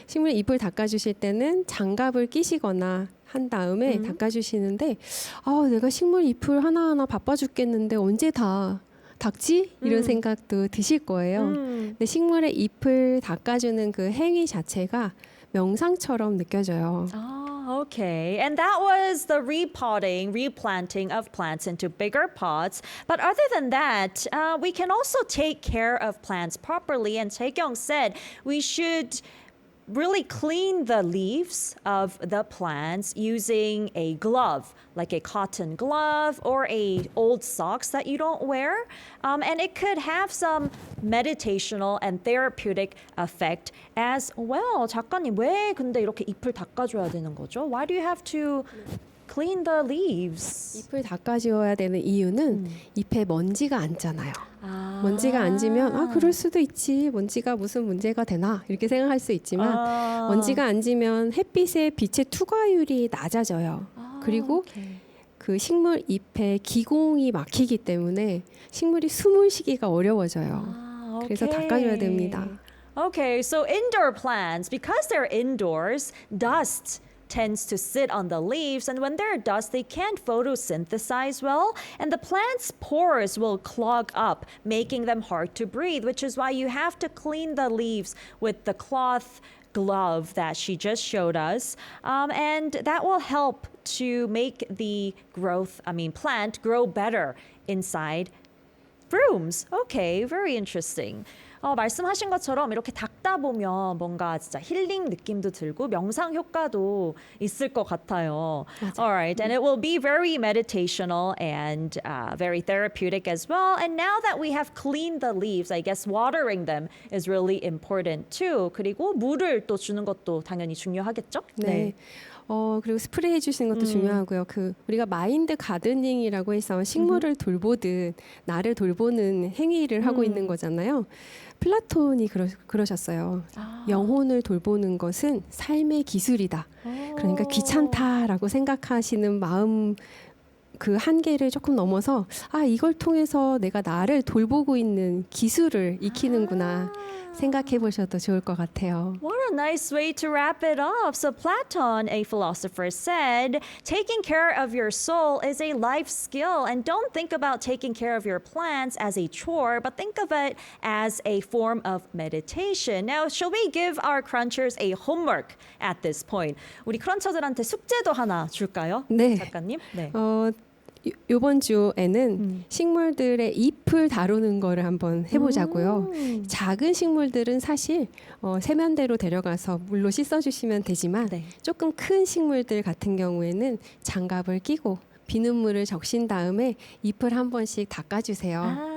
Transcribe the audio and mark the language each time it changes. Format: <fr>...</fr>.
<ko>식물의 잎을 닦아주실 때는 장갑을 끼시거나 한 다음에 닦아주시는데 내가 식물 잎을 하나하나 바빠 죽겠는데 언제 다 닦지? 이런 생각도 드실 거예요. 근데 식물의 잎을 닦아주는 그 행위 자체가 명상처럼 느껴져요.</ko> <en>Okay. And that was the replanting of plants into bigger pots. But other than that, we can also take care of plants properly. And Taekyung said we should really clean the leaves of the plants using a glove, like a cotton glove or a old socks that you don't wear. And it could have some meditational and therapeutic effect as well.</en> <ko>작가님, 왜 근데 이렇게 잎을 닦아줘야 되는 거죠?</ko> <en>Why do you have to clean the leaves?</en> <ko>잎을 닦아주어야 되는 이유는 잎에 먼지가 앉잖아요. 먼지가 앉으면 그럴 수도 있지. 먼지가 무슨 문제가 되나 이렇게 생각할 수 있지만 먼지가 앉으면 햇빛의 빛의 투과율이 낮아져요. 그리고 그 식물 잎에 기공이 막히기 때문에 식물이 숨을 쉬기가 어려워져요. 그래서 닦아줘야 됩니다.</ko> <en>Okay, so indoor plants, because they're indoors, dust tends to sit on the leaves, and when they're dust, they can't photosynthesize well, and the plant's pores will clog up, making them hard to breathe, which is why you have to clean the leaves with the cloth glove that she just showed us, and that will help to make the plant grow better inside. brooms. Okay, very interesting.</en> <ko>말씀하신 것처럼 이렇게 닦다 보면 뭔가 진짜 힐링 느낌도 들고 명상 효과도 있을 것 같아요.</ko> <en>Alright, and it will be very meditational and very therapeutic as well. And now that we have cleaned the leaves, I guess watering them is really important too.</en> <ko>그리고 물을 또 주는 것도 당연히 중요하겠죠? 네. 그리고 스프레이 해주시는 것도 중요하고요. 우리가 마인드 가드닝이라고 해서 식물을 돌보듯 나를 돌보는 행위를 하고 있는 거잖아요. 플라톤이 그러셨어요. 영혼을 돌보는 것은 삶의 기술이다. 그러니까 귀찮다라고 생각하시는 마음 그 한계를 조금 넘어서 이걸 통해서 내가 나를 돌보고 있는 기술을 익히는구나 생각해 보셔도 좋을 것 같아요.</ko> <en>What a nice way to wrap it up. So Platon, a philosopher, said, taking care of your soul is a life skill, and don't think about taking care of your plants as a chore, but think of it as a form of meditation. Now, shall we give our crunchers a homework at this point?</en> <ko>우리 크런처들한테 숙제도 하나 줄까요? 네. 작가님? 네. 요번 주에는 식물들의 잎을 다루는 거를 한번 해보자고요. 작은 식물들은 사실 세면대로 데려가서 물로 씻어주시면 되지만 네. 조금 큰 식물들 같은 경우에는 장갑을 끼고 비눗물을 적신 다음에 잎을 한 번씩 닦아주세요.</ko>